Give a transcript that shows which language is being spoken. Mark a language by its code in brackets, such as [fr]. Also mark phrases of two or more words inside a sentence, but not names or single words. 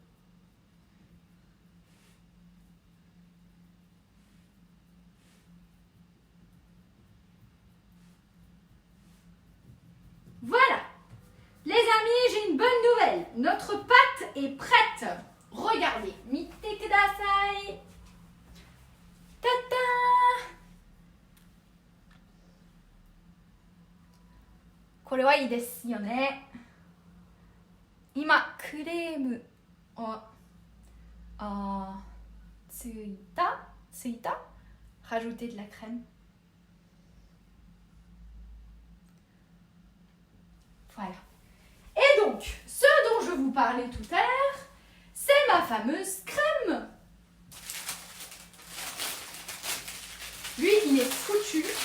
[fr] Voilà. Les amis, j'ai une bonne nouvelle. Notre pâte est prête. Regardez. [ja] 見てください. Tata. これはいいですよね。今クレームをついた [fr] rajouter de la crème. Voilà. Et donc, ce dont je vous parlais tout à l'heure, c'est ma fameuse crème. Lui, il est foutu.